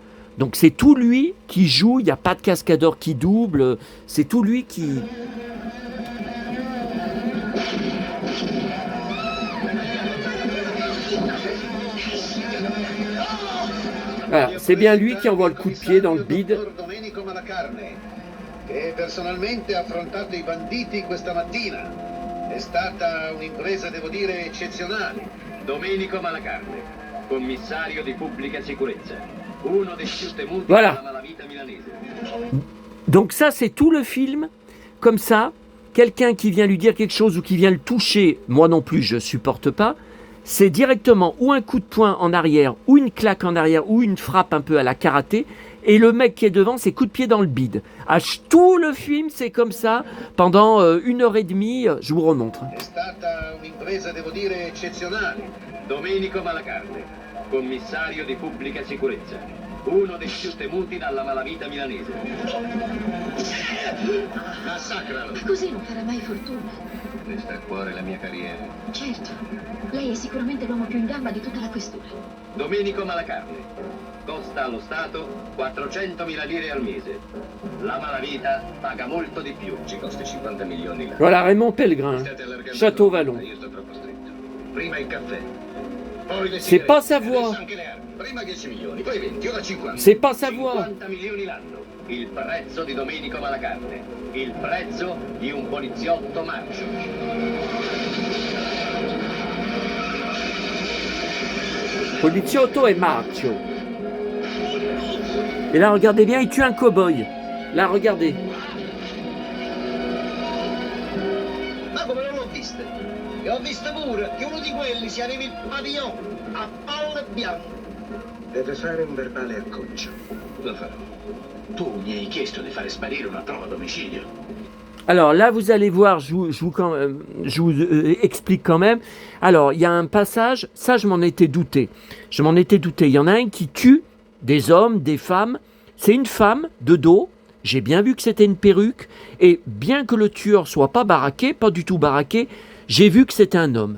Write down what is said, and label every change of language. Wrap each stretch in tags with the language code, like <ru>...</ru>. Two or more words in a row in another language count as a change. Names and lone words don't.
<fr>Donc c'est tout lui qui joue. Il n'y a pas de cascadeur qui double. C'est tout lui qui. Voilà, c'est bien lui qui envoie le coup de pied dans le bide.</fr> <it>Domenico Malacarne, che personalmente ha affrontato I banditi questa mattina. È stata un'impresa, devo dire, eccezionale. Domenico Malacarne, commissario di pubblica sicurezza, uno dei più temuti della malavita milanese.</it> <fr>Donc ça, c'est tout le film, comme ça, quelqu'un qui vient lui dire quelque chose ou qui vient le toucher, moi non plus, je ne supporte pas. C'est directement ou un coup de poing en arrière, ou une claque en arrière, ou une frappe un peu à la karaté. Et le mec qui est devant, c'est coup de pied dans le bide. Tout le film, c'est comme ça, pendant 1h30, je vous remontre.</fr> <it>È stata un'impresa, devo dire, eccezionale. Domenico Malacarne, commissario di pubblica sicurezza, uno dei più temuti dalla malavita milanese. Massacralo! Così non farà mai fortuna. Mi sta a cuore la mia carriera. Certo, lei è sicuramente l'uomo più in gamba di tutta la questura. Domenico Malacarne, costa allo Stato 400.000 lire al mese. La malavita paga molto di più, ci costa 50 milioni l'anno.</it> <fr>Voilà, Raymond Pellegrin, Château Vallon.</fr> <it>Io sto troppo stretto. Prima il caffè, poi le</it> <fr>C'est pas sa</fr> <it>sigarette,</it> <fr>voix.</fr> <it>adesso anche le armi. Prima 10 milioni, poi 20, ora 50.</it> <fr>C'est pas sa voix.</fr> <it>50 milioni l'anno. Il prezzo di Domenico Malacarne. Il prezzo di un poliziotto marcio.</it> <fr>Poliziotto et Marcio. Et là, regardez bien, il tue un cow-boy. Là, regardez.</fr> <it>Ma come non l'ho vista? E ho visto pure che uno di quelli si arriva il pavillon a palle bianche. Deve fare un verbale acconcio. Lo farò. Tu mi hai chiesto di fare sparire una prova a domicilio.</it> <fr>Alors là, vous allez voir, je vous explique quand même. Alors, il y a un passage, ça je m'en étais douté. Il y en a un qui tue des hommes, des femmes. C'est une femme de dos. J'ai bien vu que c'était une perruque. Et bien que le tueur soit pas baraqué, pas du tout baraqué, j'ai vu que c'était un homme.</fr>